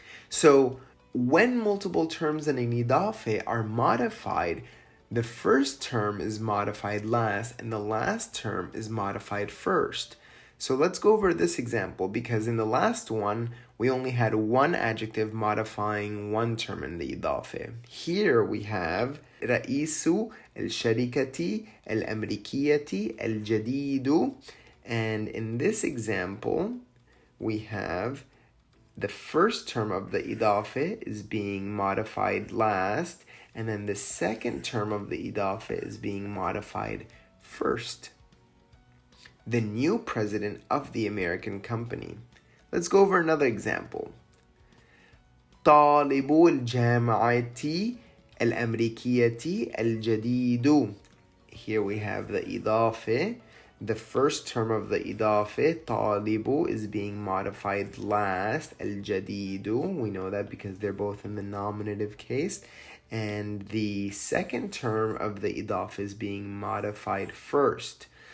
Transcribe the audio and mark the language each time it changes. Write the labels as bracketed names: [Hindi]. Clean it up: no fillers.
[English] So when multiple terms in an idafe are modified, the first term is modified last and the last term is modified first. So let's go over this example, because in the last one, we only had one adjective modifying one term in the idafe. Here we have [Arabic] رئيس الشركة الأمريكية الجديد. [English] And in this example, we have the first term of the idafe is being modified last, and then the second term of the idafe is being modified first. The new president of the American company. Let's go over another example. [Arabic] طالب الجامعة الأمريكية الجديد. [English] Here we have the idafe. The first term of the idafe, طالب, is being modified last. الجديد, we know that because they're both in the nominative case. And the second term of the idafe is being modified first.